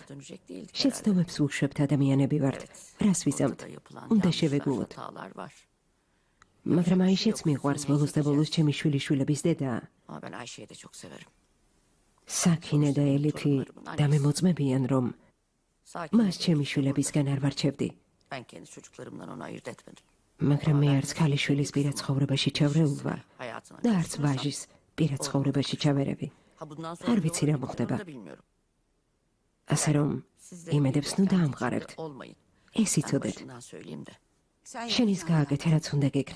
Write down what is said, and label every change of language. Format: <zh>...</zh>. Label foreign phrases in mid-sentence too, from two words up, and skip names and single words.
<ka>შეცდომებს უშვებთ ადამიანები ვართ. რას ვიზამთ? უნდა შევეგუოთ. მაგრამ აიშეც მიყვარს ბოლოს და ბოლოს ჩემი შვილიშვილების დედაა. საკინე და ელიფი დამემოწმებიან რომ მას ჩემი შვილებისგან არ ვარჩევდი.</ka> <tr>Ben kendi çocuklarımdan onu ayırt etmedim.</tr> <ka>მაგრამ მე არც ქალიშვილის პირად ცხოვრებაში ჩავრეულ ვარ და არც ვაჟის პირად ცხოვრებაში ჩავერევი. არ ვიცი რა მოხდება. ასე რომ იმედებს ნუ დაამყარებთ. ეს იცოდეთ. შენის გააკეთე რაც უნდა გექნა.</ka>